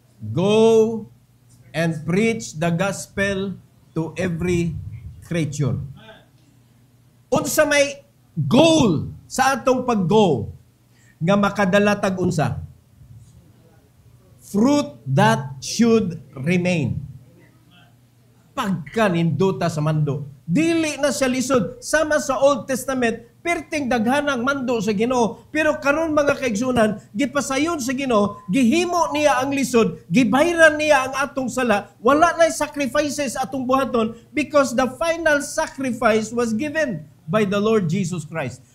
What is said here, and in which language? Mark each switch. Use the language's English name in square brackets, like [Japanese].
[English] Go and preach the gospel to every creature. [Cebuano] Unsa may goal sa atong pag-go nga makadala tag unsa? [English] Fruit that should remain. [Cebuano] Pagka ninduta sa mando, dili na siya lisod. Sama sa Old Testament, perting daghanang mando sa Ginoo. Pero karon mga kaigsunan, gipasayon sa Ginoo, gihimo niya ang lisod, gibayran niya ang atong sala, wala na sacrifices atong buhaton [English] because the final sacrifice was given by the Lord Jesus Christ.